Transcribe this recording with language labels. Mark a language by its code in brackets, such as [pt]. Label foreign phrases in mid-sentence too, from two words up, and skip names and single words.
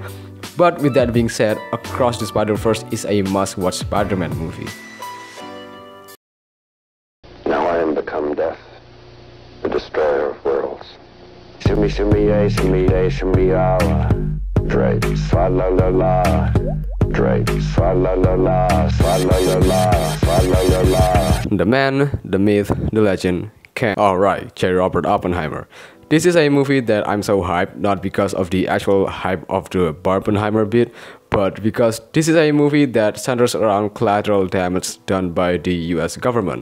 [en] But with that being said, Across the Spider-Verse is a must-watch Spider-Man movie. Now I am become death, the destroyer of worlds. Shimmy, shimmy, yay, shimmy, yay, shimmy, ah. Drake, swa la la la. Drake, swa la la la, swa la la la, swa la la la. The man, the myth, the legend, Ken. Alright, J. Robert Oppenheimer. This is a movie that I'm so hyped, not because of the actual hype of the Barbenheimer bit, but because this is a movie that centers around collateral damage done by the US government.